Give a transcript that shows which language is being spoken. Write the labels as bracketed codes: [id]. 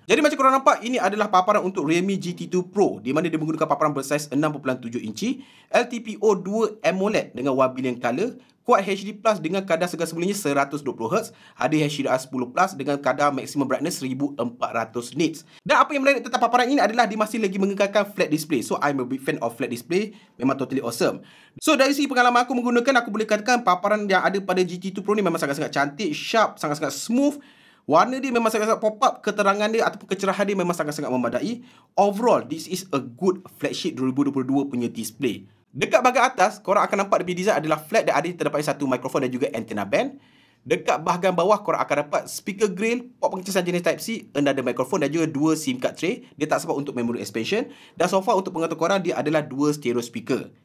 [ms] Jadi macam korang nampak, ini adalah paparan untuk Realme GT2 Pro, di mana dia menggunakan paparan bersaiz 6.7 inci, LTPO 2 AMOLED dengan 1 billion color, Quad HD Plus dengan kadar segar semulanya 120Hz, ada HDR10 Plus dengan kadar maximum brightness 1400 nits. Dan apa yang menarik tentang paparan ini adalah dia masih lagi mengekalkan flat display. [en] So I'm a big fan of flat display. [ms] Memang [en] totally awesome. [ms] So dari segi pengalaman aku menggunakan, aku boleh katakan paparan yang ada pada GT2 Pro ni memang sangat-sangat cantik, sharp, sangat-sangat smooth. Warna dia memang sangat-sangat pop up, keterangan dia ataupun kecerahan dia memang sangat-sangat memadai. [en] Overall, this is a good flagship 2022 [ms] punya [en] display. [ms] Dekat bahagian atas, korang akan nampak dia punya design adalah flat dan ada terdapat satu mikrofon dan juga antenna band. Dekat bahagian bawah korang akan dapat speaker grill, port pengecasan jenis Type-C, another microphone dan juga 2 SIM card tray. Dia tak support untuk memory expansion. Dan so far untuk pengatur korang dia adalah 2 stereo speaker.